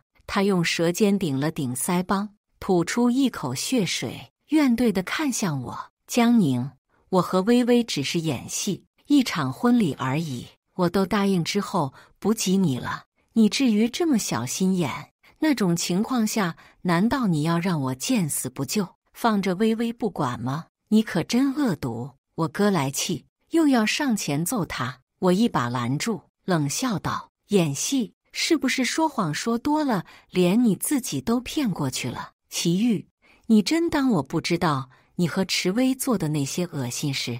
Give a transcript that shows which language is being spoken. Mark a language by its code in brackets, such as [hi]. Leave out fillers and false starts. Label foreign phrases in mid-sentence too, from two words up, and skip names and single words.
[zh] 他用舌尖頂了頂腮幫，吐出一口血水，怨懟地看向我。江寧，我和薇薇只是演戲，一場婚禮而已，我都答應之後不及你了，你至於這麼小心眼？那種情況下，難道你要讓我見死不救，放着薇薇不管嗎？你可真惡毒！我哥來氣，又要上前揍他，我一把攔住，冷笑道：演戲是不是說謊說多了，連你自己都騙過去了？祁煜，你真當我不知道你和池薇做的那些惡心事？